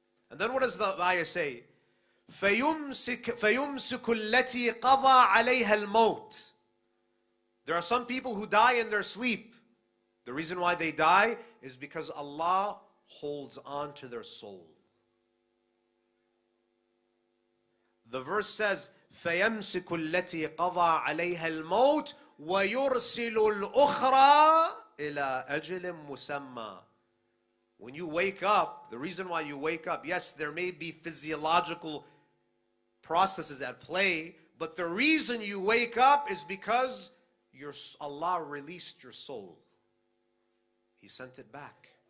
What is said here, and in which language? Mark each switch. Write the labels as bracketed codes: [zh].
[en] And then what does the ayah say? [ar] فَيُمْسِكُ الَّتِي قَضَى عَلَيْهَا الْمَوْتِ. [en] There are some people who die in their sleep. The reason why they die is because Allah holds on to their soul. The verse says, [ar] فَيَمْسِكُ الَّتِي قَضَى عَلَيْهَا الْمَوْتِ وَيُرْسِلُ الْأُخْرَى إِلَىٰ أَجْلٍ مُسَمَّى. [en] When you wake up, the reason why you wake up, yes, there may be physiological processes at play, but the reason you wake up is because Allah released your soul. He sent it back.